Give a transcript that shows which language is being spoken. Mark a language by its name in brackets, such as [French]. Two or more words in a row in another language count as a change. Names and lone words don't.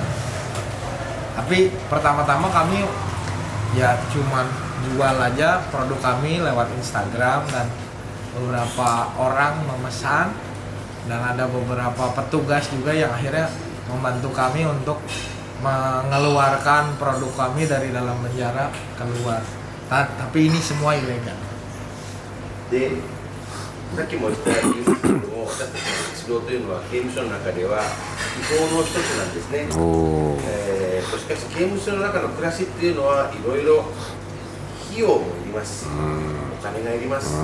[Indonesian] Tapi pertama-tama kami ya cuman jual aja produk kami lewat Instagram, dan beberapa orang memesan, dan ada beberapa petugas juga yang akhirnya membantu kami untuk mengeluarkan produk kami dari dalam penjara keluar. Tapi ini semua ilegal. [Japanese] で、さっきも言ったように私たちの活動というのは刑務所の中では違法の一つなんですね。しかし刑務所の中の暮らしっていうのはいろいろ費用もいります。お金がいります。